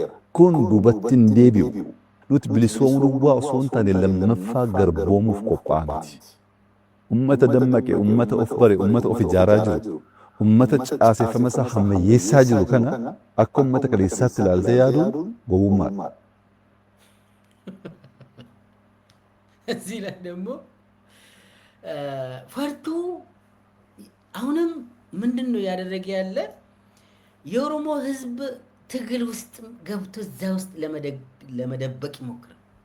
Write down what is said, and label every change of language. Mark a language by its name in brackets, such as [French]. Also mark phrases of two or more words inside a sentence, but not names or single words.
[Oromo] Kun duubatti hin deebi'u. Nuti bilisoomuu duwwaa osoo hin taane lammaffaa garboomuuf qophaa'aa miti. Uummata dammaqe, uummata of bare, uummata of ijaaraa jiru. ummata caaseffama isaa hammayyeessaa jiru kana akka ummata kaleessaatti ilaaltee yaaduun gowwummaadha. [Amharic] እዚህ ላይ ደግሞ ፈርቱ አሁንም ምንድን ነው ያደረገ ያለ የኦሮሞ ህዝብ ትግል ውስጥ ገብቶ እዛ ውስጥ ለመደበቅ ይሞክራል።